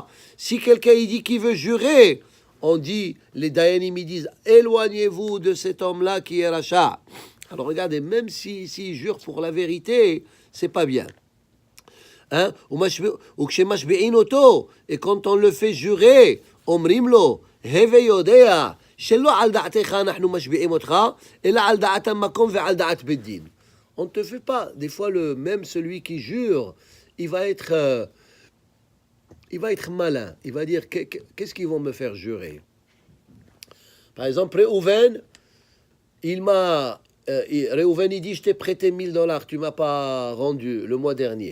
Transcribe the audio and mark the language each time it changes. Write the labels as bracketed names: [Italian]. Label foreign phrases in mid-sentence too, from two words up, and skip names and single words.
[French] Si quelqu'un il dit qu'il veut jurer, on dit, les Dayanim ils disent, éloignez-vous de cet homme-là qui est Racha. Alors regardez, même s'il jure pour la vérité, c'est pas bien. Hein? Et quand on le fait jurer, [Hebrew] אומרים לו, הוי יודע, שלא על דעתך אנחנו משביעים אותך, אלא על דעת המקום ועל דעת בית דין. [French] On ne te fait pas. Des fois, même celui qui jure, il va être malin. Il va dire, qu'est-ce qu'ils vont me faire jurer? Par exemple, Réhouven, Réhouven, il dit, je t'ai prêté $1000, tu ne m'as pas rendu le mois dernier.